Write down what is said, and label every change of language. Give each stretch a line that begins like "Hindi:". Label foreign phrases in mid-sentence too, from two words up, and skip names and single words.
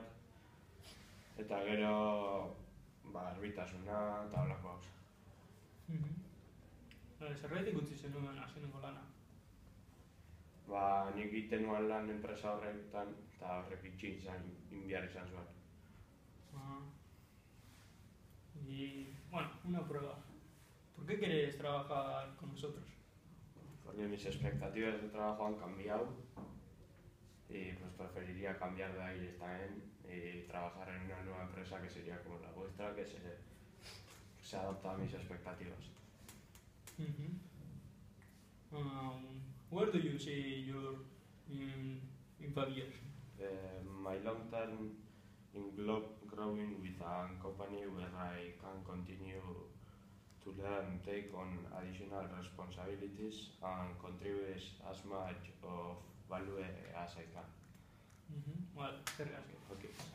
Basque: Eta gero arbitasuna eta holako gauza. Zergaitik utzi zenuen azkenengo lana? Nik egiten nuen lan enpresa horretan eta horrek itxi behar izan zuen.
Spanish: Y, bueno, una prueba. ¿Por qué quieres trabajar con nosotros? Porque mis expectativas de trabajo han cambiado y pues preferiría cambiar de aires también y trabajar en una nueva empresa que sería como la vuestra, que se adapta a mis expectativas.
English: Where do you see your in 5 years? My long term in growing with a company where I can continue to learn, take on additional responsibilities and contribute as much of value as I can.
Spanish: Vale, gracias.
English: Okay.